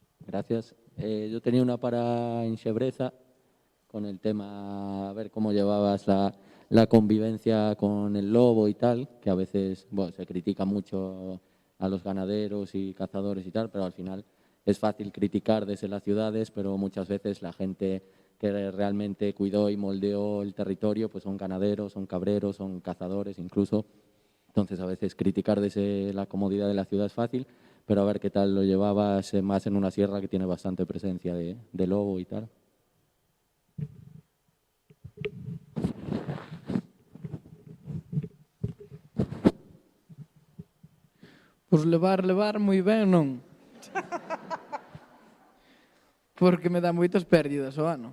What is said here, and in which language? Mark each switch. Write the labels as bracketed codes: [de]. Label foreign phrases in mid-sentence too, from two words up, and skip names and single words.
[es] Gracias. Yo tenía una para Inxebreza con el tema, a ver cómo llevabas la convivencia con el lobo y tal, que a veces se critica mucho a los ganaderos y cazadores y tal, pero al final es fácil criticar desde las ciudades, pero muchas veces la gente que realmente cuidó y moldeó el territorio pues son ganaderos, son cabreros, son cazadores incluso. Entonces a veces criticar desde la comodidad de la ciudad es fácil, pero a ver qué tal lo llevabas más en una sierra que tiene bastante presencia de lobo y tal. [gl] Pois levar moi ben non. Porque me dá moitas pérdidas ao ano.